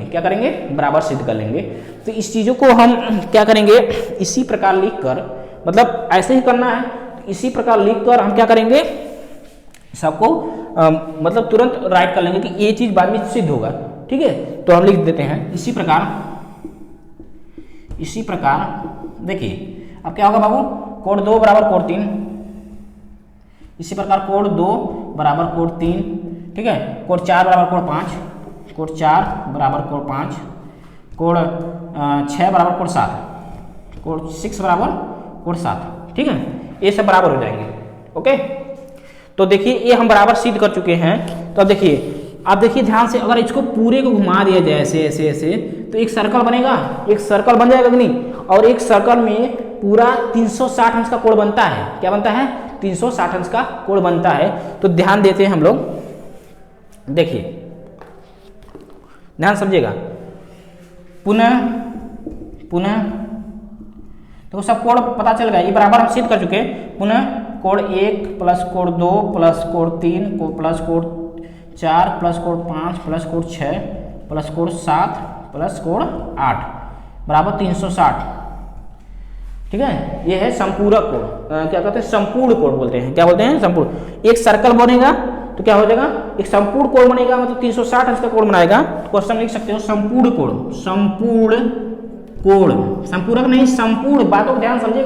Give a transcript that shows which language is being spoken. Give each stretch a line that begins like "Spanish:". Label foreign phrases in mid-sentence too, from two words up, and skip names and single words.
Hindi: क्या करेंगे, बराबर सिद्ध कर लेंगे। तो इस चीज़ों को हम क्या करेंगे, इसी प्रकार लिख कर, मतलब ऐसे ही करना है, इसी प्रकार लिखकर हम क्या करेंगे, सबको मतलब तुरंत राइट कर लेंगे कि ये चीज बाद में सिद्ध होगा। ठीक है, तो हम लिख देते हैं इसी प्रकार देखिए अब क्या होगा बाबू, कोण 2 बराबर कोण 3, इसी प्रकार कोण 2 बराबर कोण 3। ठीक है, कोण 4 बराबर कोण 5, कोण 4 बराबर कोण 5, कोण 6 बराबर कोण 7, कोण 6 बराबर कोण 7। ठीक है, ये सब बराबर हो जाएंगे। ओके, तो देखिए ये हम बराबर सिद्ध कर चुके हैं। तो अब देखिए ध्यान से, अगर इसको पूरे को घुमा दिया जाए ऐसे ऐसे ऐसे तो एक सर्कल बनेगा, एक सर्कल बन जाएगा कि नहीं, और एक सर्कल में पूरा 360 अंश का कोण बनता है। क्या बनता है, 360 अंश का कोण बनता है। तो ध्यान देते हैं हम लोग, देखिए ध्यान समझिएगा, पुनः तो सब कोण पता चल गया, ये बराबर हम सिद्ध कर चुके हैं। पुनः कोण 1 प्लस कोण 2 प्लस कोण 3 प्लस कोण 4 प्लस कोण 5 प्लस कोण 6 प्लस कोण 7 प्लस कोण 8 बराबर 360। ठीक है, ये है संपूरक कोण, क्या कहते हैं, संपूर्ण कोण बोलते हैं। क्या बोलते हैं, संपूर्ण। एक सर्कल बनेगा तो क्या हो जाएगा, एक संपूर्ण कोण बनेगा, मतलब 360 अंश का कोण बनाएगा। क्वेश्चन लिख सकते हो संपूर्ण कोण, संपूरक नहीं, संपूर्ण, बातों को ध्यान समझिएगा।